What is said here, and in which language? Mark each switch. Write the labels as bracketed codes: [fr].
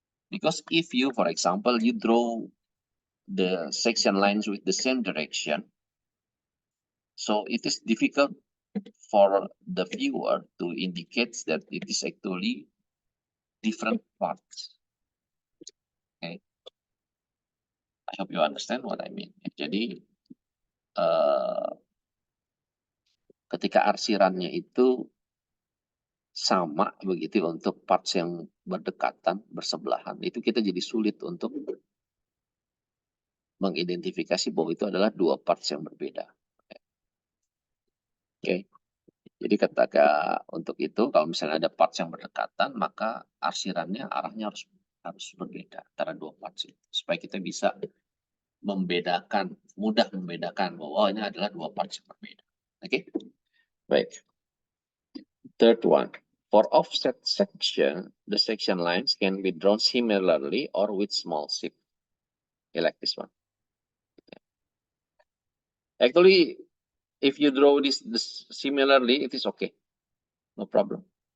[en] Because if you, for example, you draw the section lines with the same direction, so it is difficult for the viewer to indicate that it is actually different parts. Okay, I hope you understand what I mean. [id] Jadi ketika arsirannya itu sama begitu untuk parts yang berdekatan, bersebelahan, itu kita jadi sulit untuk mengidentifikasi bahwa itu adalah dua parts yang berbeda. Oke. Jadi ketika untuk itu kalau misalnya ada parts yang berdekatan, maka arsirannya arahnya harus berbeda antara dua parts itu supaya kita bisa mudah membedakan bahwa ini adalah dua parts yang berbeda. Oke. Baik. [en] Third one. For offset section, the section lines can be drawn similarly or with small shift. Like this one. Actually, if you draw this similarly, it is okay. No problem.